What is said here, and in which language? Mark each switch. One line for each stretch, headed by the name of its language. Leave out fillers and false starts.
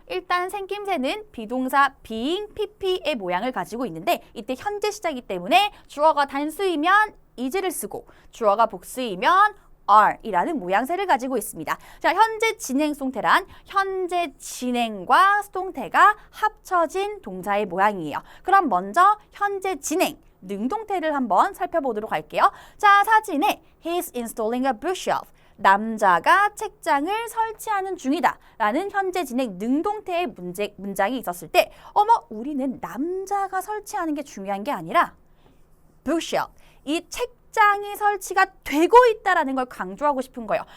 Korean: 일단 생김새는 비동사 being, pp의 모양을 가지고 있는데 이때 현재 시작이기 때문에 주어가 단수이면 is를 쓰고 주어가 복수이면 are 이라는 모양새를 가지고 있습니다. 자, 현재 진행 수동태란 현재 진행과 수동태가 합쳐진 동사의 모양이에요. 그럼 먼저 현재 진행 능동태를 한번 살펴보도록 할게요. 자, 사진에
English: He's installing a bookshelf.
Korean: 남자가 책장을 설치하는 중이다 라는 현재 진행 능동태의 문장이 있었을 때 어머, 우리는 남자가 설치하는 게 중요한 게 아니라 bookshelf, 이 책장이 설치가 되고 있다라는 걸 강조하고 싶은 거예요.